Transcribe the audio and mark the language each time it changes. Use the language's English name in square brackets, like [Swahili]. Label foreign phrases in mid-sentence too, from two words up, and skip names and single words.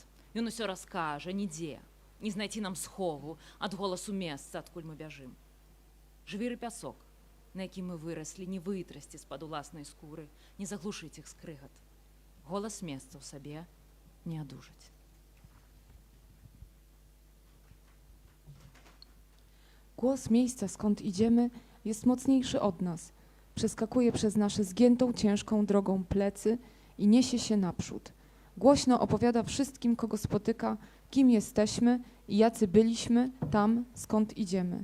[Belarusian] Ён усё раскажа, нідзе, не знайти нам схову ад голасу месца, адкуль мы бяжым. Жвір і пясок, на якім мы выраслі, не вытрасці з-пад уласнай скуры, не заглушыць іх скрыгат. Голас месца ў сабе не адужаць. [Polish] Głos miejsca, skąd idziemy, jest mocniejszy od nas. Przeskakuje przez nasze zgiętą, ciężką drogą plecy i niesie się naprzód. Głośno opowiada wszystkim, kogo spotyka, kim jesteśmy i jacy byliśmy tam, skąd idziemy.